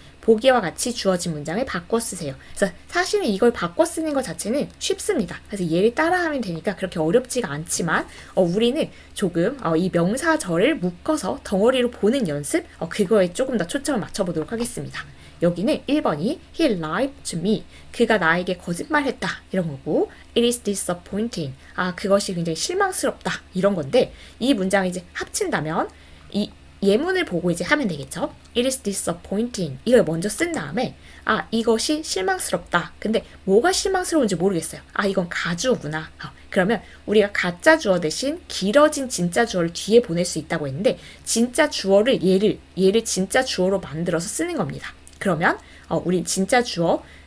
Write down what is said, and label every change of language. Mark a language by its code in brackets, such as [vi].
[ko] 보기와 같이 주어진 문장을 바꿔 쓰세요. 그래서 사실은 이걸 바꿔 쓰는 것 자체는 쉽습니다. 그래서 얘를 따라하면 되니까 그렇게 어렵지가 않지만 우리는 조금 이 명사절을 묶어서 덩어리로 보는 연습 그거에 조금 더 초점을 맞춰보도록 하겠습니다. 여기는 1번이 [en] He lied to me. [ko] 그가 나에게 거짓말했다. 이런 거고 [en] It is disappointing. [ko] 그것이 굉장히 실망스럽다. 이런 건데 이 문장을 이제 합친다면 이 예문을 보고 이제 하면 되겠죠. [en] It is disappointing. [ko] 이걸 먼저 쓴 다음에 이것이 실망스럽다. 근데 뭐가 실망스러운지 모르겠어요. 이건 가주어구나. 그러면 우리가 가짜 주어 대신 길어진 진짜 주어를 뒤에 보낼 수 있다고 했는데 진짜 주어를 얘를 진짜 주어로 만들어서 쓰는 겁니다. 그러면 우린 진짜 주어